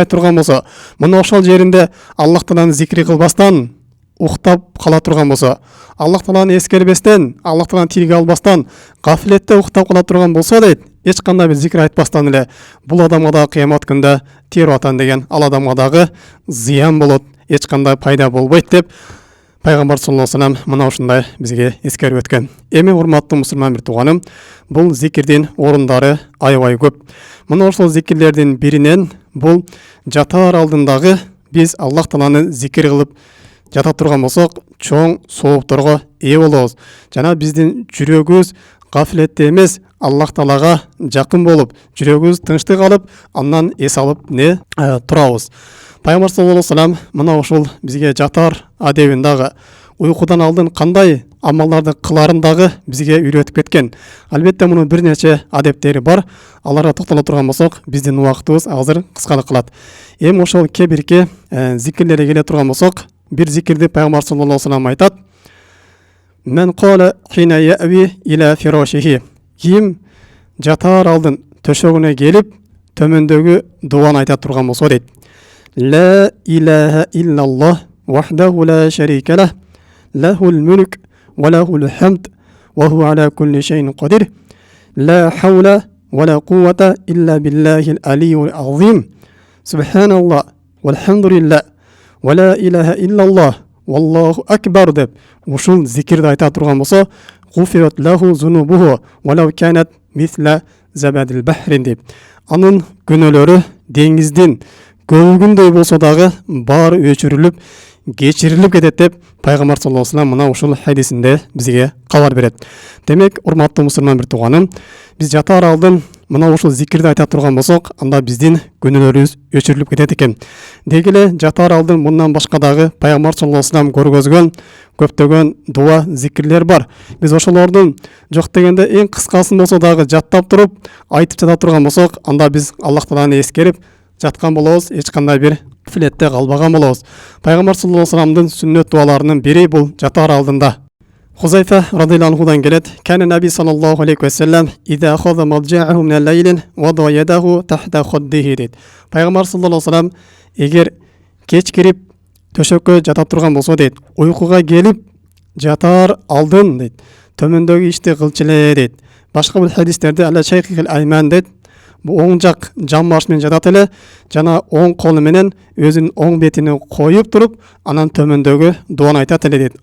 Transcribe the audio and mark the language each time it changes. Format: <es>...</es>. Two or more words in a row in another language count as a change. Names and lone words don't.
<ky>турган болсо, мына ошол жеринде Аллах Тааланы зикир кылбастан уктап кала турган болсо, Аллах Тааланы эскербестен, Аллах Тааланы тилге албастан, гафилетте уктап кала турган болсо дейт, эч кандай бир зикир айтпастан эле бул адамга да кыямат күндө тирип атан деген, ал адамга дагы зыян болот, эч кандай пайда болбойт деп пайгамбар</ky> <ar>صلى الله عليه وسلم</ar> <ky>мына ушундай бизге эскерип өткөн. Эми, урматтуу мусульман бир тууганым, бул зикирдин орундары аябай көп. Мына ошол зикирлердин биринен бул жатаар алдындагы биз Аллах Тааланы зикир кылып жата турган болсок, чоң соопторго ээ болобуз. Жана биздин жүрөгүбүз гафилетте эмес, Аллах Таалага жакын болуп, жүрөгүбүз тынчтык алып, андан эс алып турабыз. Пайгамбар</ky> <ar>صلى الله عليه وسلم</ar> <ky>мына ушул бизге жатаар адебин дагы, уйкудан алдын кандай амалдарды кыларын дагы бизге үйрөтүп кеткен. Албетте мунун бир нече адептери бар. Аларга токтоло турган болсок, биздин убактыбыз азыр кыскалык кылат. Эми ошол кээ-бирки зикирлерге келе турган болсок, бир зикирди пайгамбар</ky> <ar>صلى الله عليه وسلم</ar> <ky>айтат.</ky> <ar>من قال حين يأوي إلى فراشه.</ar> <ky>Ким жатаар алдын төшөгүнө келип, төмөндөгү дуаны айта турган болсо дейт.</ky> <ar>لا إله إلا الله وحده لا شريك له له الملك وله الحمد وهو على كل شيء قدير لا حول ولا قوة إلا بالله العلي العظيم سبحان الله والحمد لله ولا إله إلا الله والله أكبر</ar> <ky>деп ушул зикирди айта турган болсо,</ky> <ar>غفرت له ذنوبه ولو كانت مثل زبد البحر</ar> <ky>деп, анын күнөөлөрү деңиздин көлгүндөй болсо дагы баары өчүрүлүп, кечирилип кетет деп пайгамбар</ky> <ar>صلى الله عليه وسلم</ar> <ky>мына ушул хадисинде бизге кабар берет. Демек, урматтуу мусульман бир тууганым, биз жатаар алдын мына ушул зикирди айта турган болсок, анда биздин күнөөлөрүбүз өчүрүлүп кетет экен. Деги эле жатаар алдын мындан башка дагы пайгамбар</ky> <ar>صلى الله عليه وسلم</ar> <ky>көргөзгөн көптөгөн дуа, зикирлер бар. Биз ошолордун жок дегенде эң кыскасын болсо дагы жаттап туруп, айтып жата турган болсок, анда биз Аллах тааланы эскерип жаткан болобуз, эч кандай бир филетте калбаган болобуз. Пайгамбар</ky> <ar>صلى الله عليه وسلم</ar> <ky>сүннөт дуаларынын бири бул жатаар алдында. Хузайфа</ky> <ar>رضي الله عنه</ar> <ky>келет:</ky> <ar>"كان النبي صلى الله عليه وسلم إذا أخذ مضجعه من الليل وضع يده تحت خده" дейт.</ar> <ky>Пайгамбар</ky> <ar>صلى الله عليه وسلم</ar> <ky>эгер кеч кирип төшөккө жата турган болсо дейт, уйкуга келип жатаар алдын дейт, төмөндөгү ишти кылчу эле дейт. Башка бир хадистерде</ky> <ar>على شقه الأيمن</ar> <ky>дейт, бу оң жак жан баш менен жатат эле, жана оң колу менен өзүнүн оң бетини коюп туруп, анан төмөндөгү дуаны айтат эле дейт.</ky>